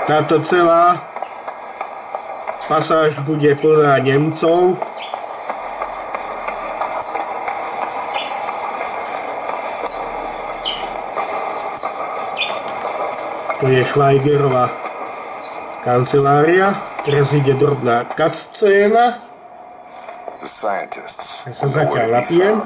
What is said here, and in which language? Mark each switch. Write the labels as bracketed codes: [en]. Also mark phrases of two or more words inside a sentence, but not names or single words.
[sk] Táto celá pasáž bude plná Nemcov. To je Schweigerova kancelária. Teraz ide drobná cutscéna. [en] The scientists [sk] Ja som [en] were nowhere [sk] zatiaľ [en] to be [sk] napijem.